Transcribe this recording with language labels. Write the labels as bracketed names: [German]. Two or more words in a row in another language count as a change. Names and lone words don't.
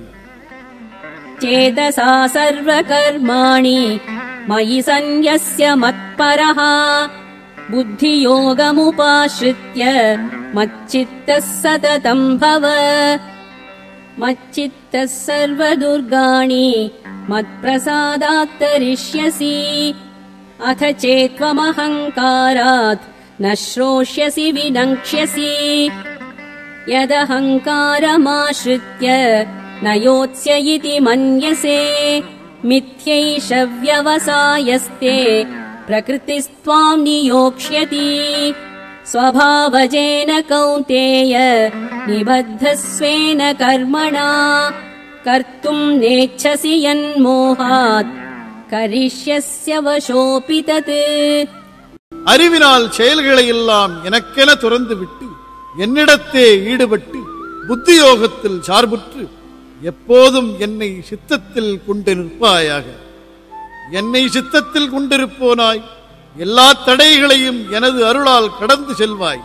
[Sanskrit] चेतसा सर्व कर्माणि मयि संन्यस्य मत्परः बुद्धि योगमुपाश्रित्य मच्चित्तः सततं भव मच्चित्तः सर्व दुर्गाणि मत्प्रसादात् तरिष्यसि अथ चेत्त्वमहङ्कारात् न श्रोष्यसि विनङ्क्ष्यसि यदहङ्कारमाश्रित्य न योत्स्य इति मन्यसे मिथ्यैष व्यवसायस्ते प्रकृतिस्त्वाम् नियोक्ष्यति स्वभावजेन कौन्तेय निबद्धस्वेन कर्मणा कर्तुम् नेच्छसि यन्मोहात् करिष्यस्य वशोऽपि तत् [Tamil] அறிவினால் செயல்களை எல்லாம் எனக்கென துறந்து விட்டு என்னிடத்தே ஈடுபட்டு புத்தியோகத்தில் சார்புற்று எப்போதும் என்னை சித்தத்தில் கொண்டு நிற்பாயாக. என்னை சித்தத்தில் கொண்டிருப்போனாய் எல்லா தடைகளையும் எனது அருளால் கடந்து செல்வாய்.